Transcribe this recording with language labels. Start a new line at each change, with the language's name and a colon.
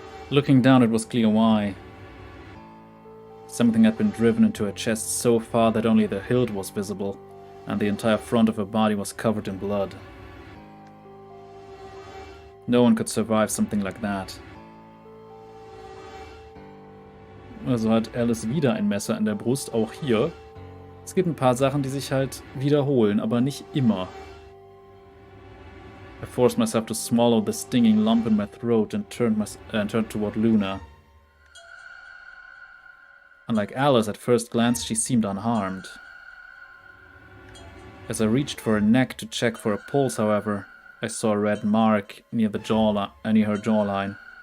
English: Looking down, it was clear why. Something had been driven into her chest so far that only the hilt was visible, and the entire front of her body was covered in blood. No one could survive something like that.
German: Also hat Alice wieder ein Messer in der Brust, auch hier. Es gibt ein paar Sachen, die sich halt wiederholen, aber nicht immer.
English: I forced myself to swallow the stinging lump in my throat and turned toward Luna. Unlike Alice, at first glance she seemed unharmed. As I reached for her neck to check for a pulse, however, I saw a red mark near her jawline.